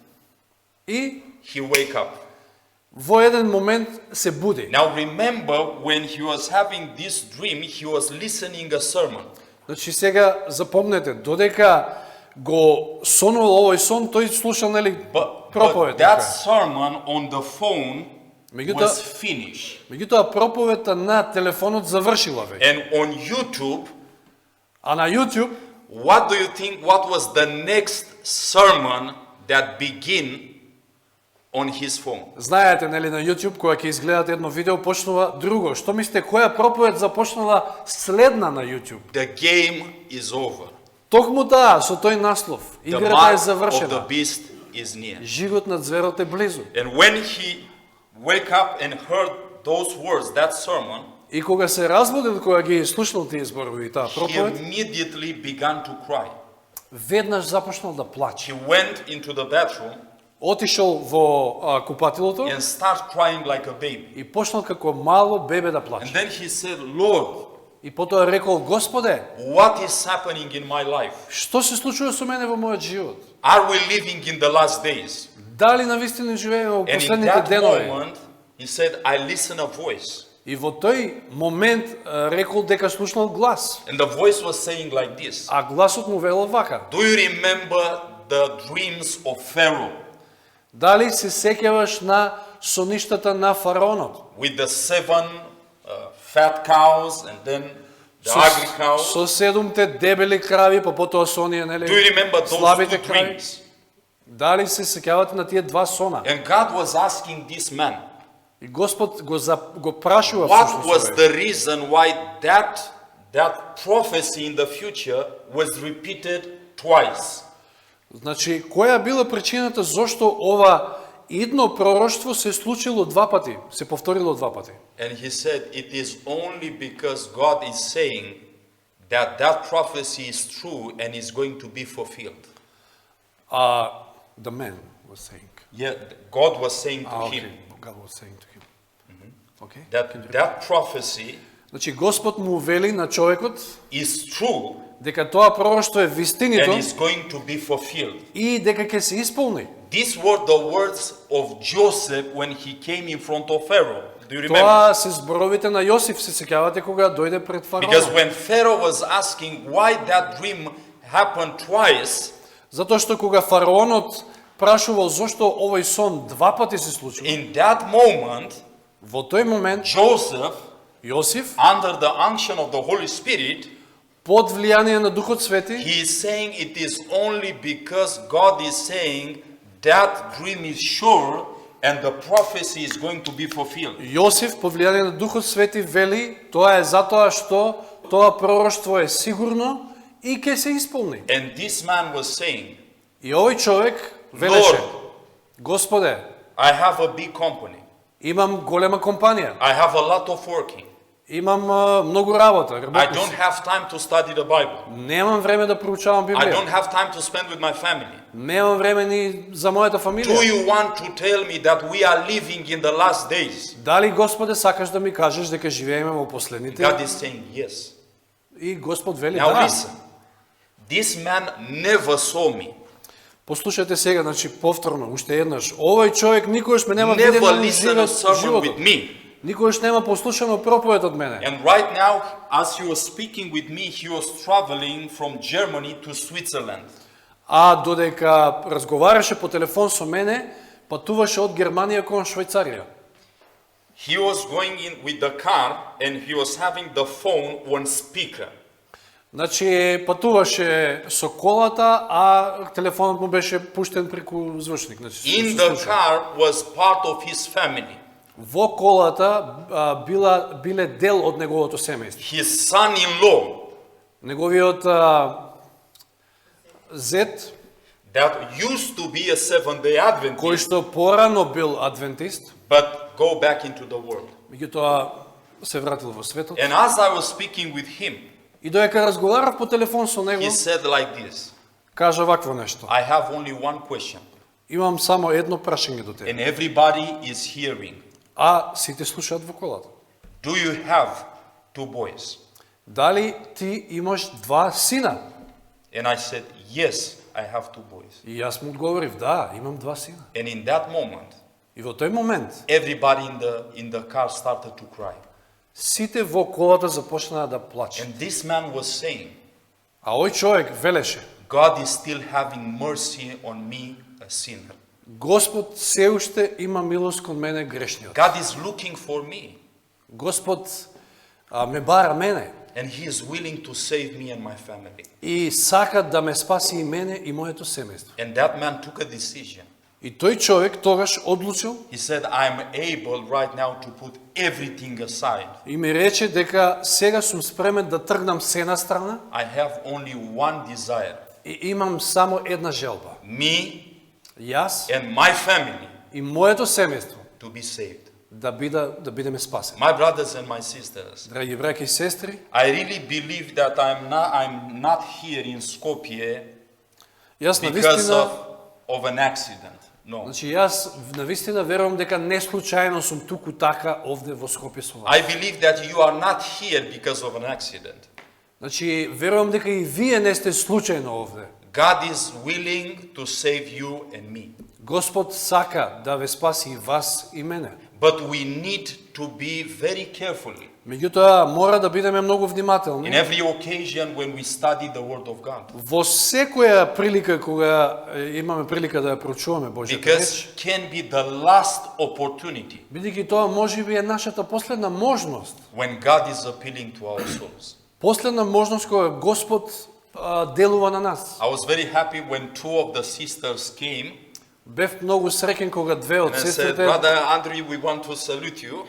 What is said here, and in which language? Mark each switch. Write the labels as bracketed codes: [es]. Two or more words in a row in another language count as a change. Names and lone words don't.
[mk] И [en] he wake up. [mk] во еден момент се буди. [en] Now remember, when he was having this dream, he was listening a sermon. [mk] Значи сега запомнете, додека го сонувал овој сон, тој слушал нели [en] But [mk] проповед. [en] that sermon on the phone [mk] Меѓутоа, [en] was finished. [mk] меѓутоа проповедта на телефонот завршила веќе. [en] And on YouTube, [mk] А на YouTube, [en] what do you think what was the next sermon that begin on his phone? [mk] знаете нели на YouTube кога ќе изгледате едно видео почнува друго. Што мислите која проповед започнала следна на YouTube? [en] The game is over. [mk] Токму таа со тој наслов. [en] The [mk] Играта е [en] mark of the [mk] завршена. [en] beast is near. [mk] Жигот на зверот е близу. [en] And when he wake up and heard those words, that sermon, [mk] И кога се разбудил, кога ги слушнал тие зборови и таа [en] he [mk] проповед, [en] immediately began to cry. [mk] веднаш започнал да плаче. [en] He went into the bathroom [mk] Отишол во купатилото [en] and started crying like a baby. [mk] и почнал како мало бебе да [en] And [mk] плаче. [en] then he said, Lord, [mk] И потоа рекол: Господе, [en] what is happening in my life? [mk] што се случува со мене во мојот живот? [en] Are we living in the last days? [mk] Дали навистина живееме во [en] And in [mk] последните [en] that [mk] денови? [en] moment, he said, I listen a voice. [mk] И во тој момент рекол дека слушнал глас. [en] And the voice was saying like this. [mk] А гласот му велел вака: [en] Do you remember the dreams of Pharaoh [mk] Дали се сеќаваш на соништата на фараонот? [en] with the 7 fat cows and then the ugly cows? [mk] Со 7-те дебели крави, па потоа со оние, нели, [en] Do you remember those [mk] слабите [en] two [mk] крави? [en] dreams? [mk] Дали се сеќавате на тие два сона? [en] And God was asking this man, [mk] И Господ го прашува [en] what [mk] всушност [en] was [mk] овој. [en] the reason why that prophecy in the future was repeated twice? [mk] Значи, која била причината зошто ова идно пророштво се случило два пати, се повторило два пати? [en] And he said, it is only because God is saying that that prophecy is true and is going to be fulfilled. The man was saying. Yeah, God was saying to Okay. him God was saying to him. Okay. that prophecy [mk] Значи, Господ му вели на човекот [en] is true [mk] дека тоа пророштво е вистинито [en] and is going to be fulfilled. [mk] и дека ќе се исполни. [en] These were the words of Joseph when he came in front of Pharaoh. Do you remember? [mk] Тоа се зборовите на Јосиф, се сеќавате кога дојде пред [en] Because [mk] фараонот. [en] when Pharaoh was asking why that dream happened twice, [mk] Затоа што кога фараонот прашувал зошто овој сон два пати се случува, [en] in that moment, [mk] во тој момент [en] Joseph, [mk] Јосиф, [en] under the unction of the Holy Spirit, [mk] под влијание на Духот Свети, [en] he is saying it is only because God is saying that dream is sure and the prophecy is going to be fulfilled. [mk] Јосиф, под влијание на Духот Свети, вели, тоа е затоа што тоа пророштво е сигурно и ќе се исполни. [en] And this man was saying, [mk] И овој човек велеше: [en] Lord, [mk] Господе, [en] I have a big company. [mk] имам голема компанија, [en] I have a lot of working. [mk] имам многу работа, [en] I [mk] работам [en] don't [mk] си. [en] have time to study the Bible. [mk] Немам време да проучавам [en] I [mk] Библија. [en] don't have time to spend with my family. [mk] Немам време ни за мојата [en] Do [mk] фамилија. [en] you want to tell me that we are living in the last days? [mk] Дали, Господе, сакаш да ми кажеш дека живееме во последните? [en] God is saying yes. [mk] И Господ вели: [en] Now [mk] да. [en] listen. This man never saw me. [mk] Послушајте сега, значи повторно, уште еднаш. Овој човек никогаш ме нема виден [en] Never [mk] на [en] listened a sermon [mk] животот. [en] with me. [mk] Никогаш нема послушано проповед од мене. [en] And right now, as he was speaking with me, he was traveling from Germany to Switzerland. [mk] А додека разговараше по телефон со мене, патуваше од Германија кон Швајцарија. [en] He was going in with the car and he was having the phone on speaker. [mk] Значи патуваше со колата, а телефонот му беше пуштен преку звучник. Значи, [en] In [mk] се [en] the [mk] слуша. [en] car was part of his family. [mk] Во колата биле дел од неговото семејство. [en] His son-in-law, [mk] Неговиот зет, [en] that used to be a Seventh-day [mk] кој [en] Adventist, [mk] што порано бил адвентист, [en] but go back into the world. [mk] меѓутоа се вратил во светот. [en] And as I was speaking with him, [mk] И доека разговарав по телефон со него, [en] he said like this, [mk] кажа вакво нешто. [en] I have only one question, [mk] Имам само едно прашање до тебе. [en] and everybody is hearing. [mk] А сите слушаат во колата. [en] Do you have two boys? [mk] Дали ти имаш два сина? [en] And I said, yes, I have two boys. [mk] И јас му одговорив, да, имам два сина. [en] And in that moment, [mk] И во тој момент, [en] everybody in the car started to cry. [mk] сите во колата започнаа да плачат. [en] And this man was saying, [mk] А овој човек велеше, [en] God is still having mercy on me, a sinner. [mk] Господ се уште има милост кон мене грешниот. [en] God is looking for me, [mk] Господ ме бара мене [en] and He is willing to save me and my family. [mk] и сака да ме спаси и мене и моето семејство. [en] And that man took a decision. [mk] И тој човек тогаш одлучил [en] He said, I'm able right now to put everything aside. [mk] и ми рече дека сега сум спремен да тргнам се на страна [en] I have only one desire. [mk] и имам само една желба. [en] Me [mk] Јас [en] and my family [mk] и моето семејство [en] to be saved. [mk] да бидеме спасени. [en] My brothers and my sisters, [mk] Драги браќа и сестри, [en] I really believe that I'm not here in Skopje [mk] јас [en] because [mk] навистина, [en] of an accident. No. [mk] значи јас навистина верувам дека не случајно сум туку така овде во Скопје со вас. [en] I believe that you are not here because of an accident. [mk] Значи верувам дека и вие не сте случајно овде. [en] God is willing to save you and me. [mk] Господ сака да ве спаси и вас и мене. [en] But we need to be very carefully [mk] Меѓутоа мора да бидеме многу [en] in [mk] внимателни. [en] every occasion when we study the Word of God. [mk] Во секоја прилика кога имаме прилика да ја проучуваме Божјата [en] Because [mk] реч, [en] can be the last opportunity [mk] бидејќи тоа можеби е нашата последна можност. [en] when God is appealing to our souls. [mk] Последна можност кога Господ делува на нас. [en] I was very happy when two of the sisters came [mk] Бев многу среќен кога две од [en] and I said, [mk] сестрите [en] Brother Andrew, we want to salute you.